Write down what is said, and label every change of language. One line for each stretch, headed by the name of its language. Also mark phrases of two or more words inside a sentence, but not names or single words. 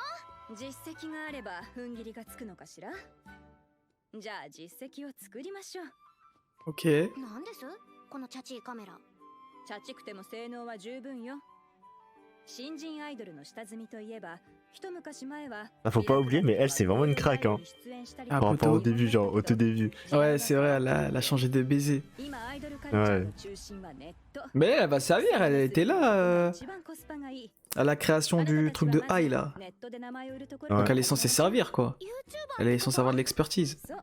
Japanese: 実績があれば踏ん切りがつくのかしら。じゃあ実績を作りましょう。 Ok. なんですこのチャチいカメラ。チャチくても性能は十分よ。新人アイドルの下積みといえば一昔前は
French: Ah, faut pas oublier, mais elle, c'est vraiment une craque, hein. Ah, Par rapport au poteau. début, genre au tout début. Ouais, c'est vrai, elle a changé de baiser. Mais elle va servir, elle était là à la création du truc de High là. Donc elle est censée servir quoi. Elle est censée avoir de l'expertise.